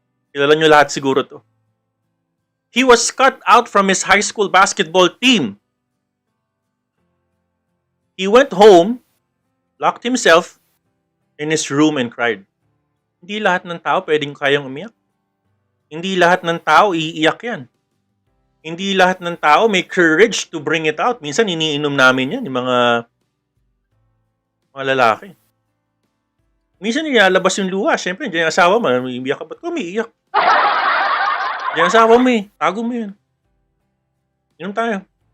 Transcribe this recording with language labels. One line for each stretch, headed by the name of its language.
Filipino: Kilala nyo lahat siguro to.
English: He was cut out from his high school basketball team. He went home, locked himself in his room and cried.
Filipino: Hindi lahat ng tao pwedeng kayang umiyak. Hindi lahat ng tao iiyak yan. Hindi lahat ng tao may
English: courage to bring it out.
Filipino: Minsan iniinom namin yan, yung mga lalaki. Minsan nilalabas yung luha. Siyempre, diyan yung asawa mo, umiiyak ka, ba't ko umiiyak? Diyan yung asawa mo eh. Tago mo yun. Inom tayo.